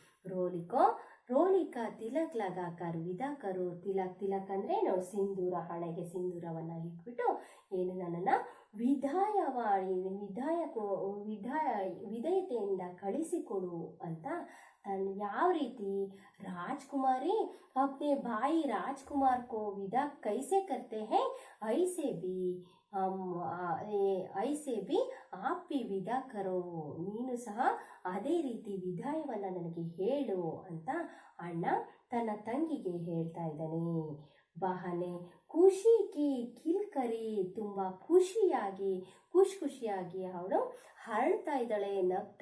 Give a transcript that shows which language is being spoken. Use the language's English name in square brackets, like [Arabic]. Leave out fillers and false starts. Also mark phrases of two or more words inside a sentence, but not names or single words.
[Hindi] रोलीक तिलक लगाकर विधा करो, [Kannada] ತಿಲಕ್ ಅಂದ್ರೆ ಏನು, ಸಿಂಧೂರ, ಹಣೆಗೆ ಸಿಂಧೂರವನ್ನ ಇಟ್ಬಿಟ್ಟು ಏನು ನನ್ನನ್ನ ವಿಧೇಯತೆಯಿಂದ ಕಳಿಸಿಕೊಡು ಅಂತ. ಯಾವ ರೀತಿ, ರಾಜ್ಕುಮಾರಿ [Hindi] अपने भाई राजकुमार को विदा कैसे करते हैं, ऐसे भी आप भी विदा करो, [Kannada] ನೀನು ಸಹ ಅದೇ ರೀತಿ ವಿದಾಯವನ್ನ ನನಗೆ ಹೇಳು ಅಂತ ಅಣ್ಣ ತನ್ನ ತಂಗಿಗೆ ಹೇಳ್ತಾ ಇದ್ದಾನೆ. [Hindi] बहने खुशी की किलकरी, [Kannada] ತುಂಬಾ ಖುಷಿಯಾಗಿ ಅವಳು ಹರಳ್ತಾ ಇದ್ದಾಳೆ, ನಗ್ತಾ